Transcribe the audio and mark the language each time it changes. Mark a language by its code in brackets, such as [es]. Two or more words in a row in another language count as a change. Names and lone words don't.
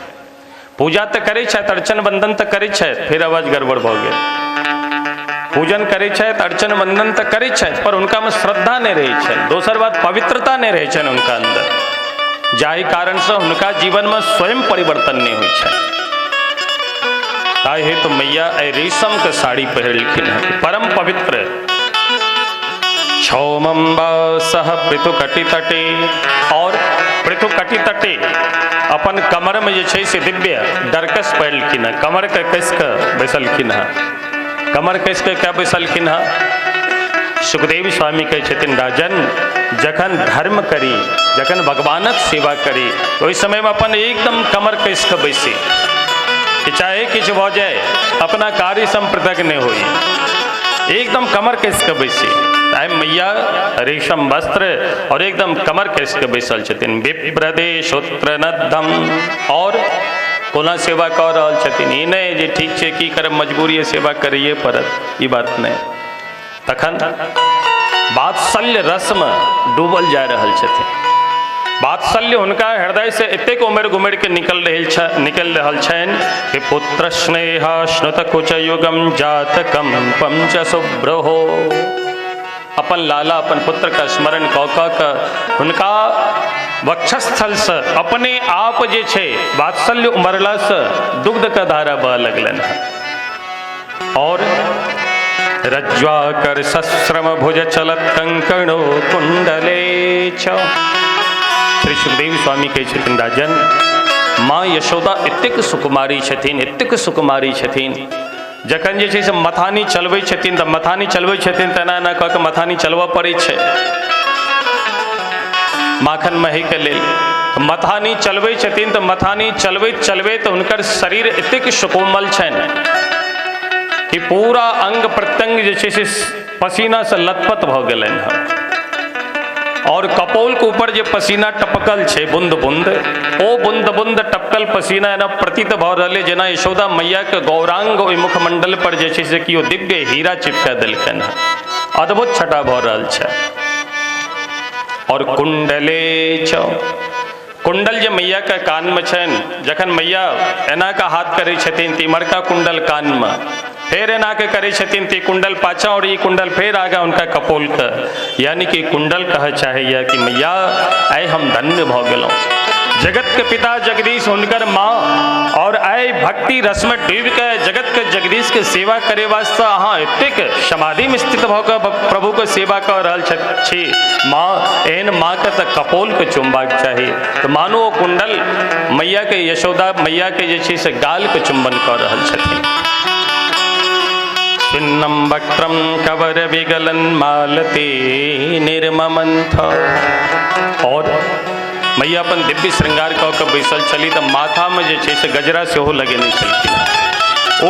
[mai] पूजा तो करे छे, अर्चन बंदन तो करे छे, फिर आवाज गड़बड़ भ गया। पूजन करे छथि, अर्चन वंदन तो करे छथि, पर उनका में श्रद्धा नहीं रहे छनि। दोसर बात पवित्रता नहीं रहे छनि उनका अंदर, जाहि कारण से उनका जीवन में स्वयं परिवर्तन नहीं हुई छनि। ताहि हेतु मैया रेशम के साड़ी पहनलखिन है, परम पवित्र। [sa] क्षौमंबा सह पृथु कटि तटे, [mai] और पृथु कटि तटे अपन कमर में जे छै से दिव्य डरकस पहनलखिन है, कमर के कस के बैसलखिन है। कमर कस के क्या बैसलखिन है? सुखदेव स्वामी कहै छथिन, राजन जखन धर्म करी, जखन भगवानक सेवा करी, तो ओहि समय में अपन एकदम कमर कस के बैसी, कि चाहे किछ भ जाए अपना कार्य संप्रतक नहीं होई, एकदम कमर कस के बैसी। आय मैया रेशम वस्त्र और एकदम कमर कस के बैसल छथिन। [sa] विप्रदेशोत्र नद्धम, [mai] और कोना सेवा कर रहल छथिन, ई नहीं जे ठीक छै की करब, मजबूरी सेवा करिए पड़त, ई बात नहीं। तखन वात्सल्य रस में डूबल जा रहल छथिन। वात्सल्य उनका हृदय से एतेक उमड़ घुमड़ के निकल रहल छनि कि [sa] पुत्र स्नेह स्नुत कुच युगम जातकम पंच शुभ्रहो। [mai] अपन लाला, अपन पुत्र का स्मरण कऽ कऽ हुनका वक्षस्थल से अपने आप जे छै वात्सल्य उमरला से दुग्ध का धारा बह लगलन है। [sa] और रज्ज्वा कर सश्रम भुज चलत कंकणो कुंडले छ। [mai] श्री सुखदेव स्वामी कहै छथिन, राजन माँ यशोदा एतेक सुकुमारी छथिन, एतेक सुकुमारी छथिन, जखन जे छै से मथानी चलबै छथिन तऽ मथानी चलबै छथिन तऽ एना एना कऽ कऽ मथानी चलबऽ पड़ै छै माखन मही के लेल। मथानी चलबै छथिन तऽ मथानी चलबैत चलबैत हुनकर शरीर एतेक सुकोमल छनि कि पूरा अंग प्रत्यंग जे छै से पसीना से लथपथ भऽ गेलनि हँ। और कपोल के ऊपर जो पसीना टपकल छे बूंद बूंद, ओ बूंद बूंद टपकल पसीना एना प्रतीत भ रहा है जेना यशोदा मैया के गौरांग ओहि मुखमंडल पर जे छे से कियो दिव्य हीरा चिपका देलकन है। अद्भुत छटा भ रहा है। और कुंडले छ, कुंडल जे मैया के कान में छन, जखन मैया एना का हाथ करे छथिन तिमरका कुंडल कान में, फिर एना के करे छथिन ती कुंडल पाछा, और ये कुंडल फिर आगा उनका कपोल का, यानी कि कुंडल कह चाहे कि मैया आय हम धन्य भ गेलौं। जगत के पिता जगदीश हुनकर माँ, और आय भक्ति रस में डूब के जगत के जगदीश के सेवा करे वास्ते अहाँ एतेक समाधि में स्थित भ के प्रभु के सेवा कर रहल छी माँ, एहन माँ के तो कपोल के चुम्बाक चाहिए। तो मानो ओ कुंडल मैया के, यशोदा मैया के जे छै से गाल के चुम्बन कर रहल छथिन। [sa] चिन्नम वक्त्रम कवर विगलन मालती निर्ममंथ, [mai] और मैया अपन दिव्य श्रृंगार कऽ के बैसल छली तऽ माथा में जे छै से गजरा सेहो लगेने छलखिन।